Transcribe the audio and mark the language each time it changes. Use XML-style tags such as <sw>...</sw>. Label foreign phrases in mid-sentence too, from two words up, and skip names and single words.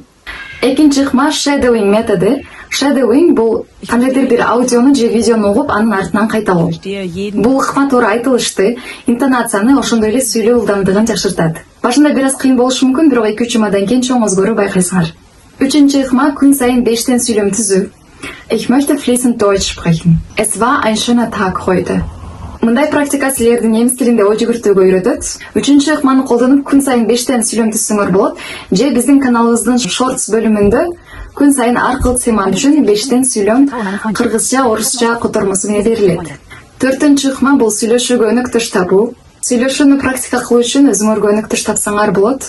<ky>Экинчи ыкма shadowing методу. Shadowing бул кандайдыр бир аудиону же видеону угуп, анын артынан кайталоо. Бул ыкма туура айтылышты, интонацияны, ошондой эле сүйлөө ылдамдыгын жакшыртат. Башында бир аз кыйын болушу мүмкүн, бирок 2-3 жумадан кийин чоң өзгөрүү байкайсыңар. Үчүнчү ыкма күн сайын 5тен сүйлөм түзүү.</ky> <de>Ich möchte fließend Deutsch sprechen. Es war ein schöner Tag heute.</de> <ky>Мындай практика силерди немис тилинде ой жүгүртүүгө үйрөтөт. Үчүнчү ыкманы колдонуп күн сайын 5тен сүйлөм түзсөңөр болот. Же биздин каналыбыздын shorts бөлүмүндө күн сайын ар кыл тема үчүн 5тен сүйлөм кыргызча, орусча котормосу менен берилет. Төртүнчү ыкма бул сүйлөшүүгө өнөктөш табуу. Сүйлөшүүнү практика кылуу үчүн өзүңөргө өнөктөш тапсаңар болот.</ky>